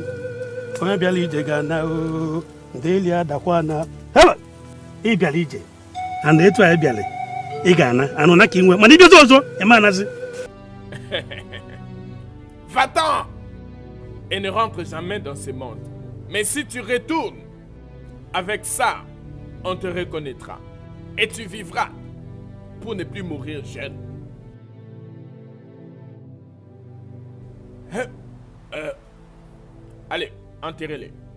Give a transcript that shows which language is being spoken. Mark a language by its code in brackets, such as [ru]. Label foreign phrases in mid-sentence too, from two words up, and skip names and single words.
[ig] Onye bịara ije ga-ana o, ndeli adakwa na. Haba! Ị bịara ije. And etu anyị bịara, ị ga-ana. Anụ na ka ị nwe. Mana ị bịazi ọzọ, ị ma anasị. [fr] Va-t'en et ne rentre jamais dans ce monde. Mais si tu retournes, avec ça, on te reconnaîtra. Et tu vivras pour ne plus mourir jeune. Allez, enterrez-les.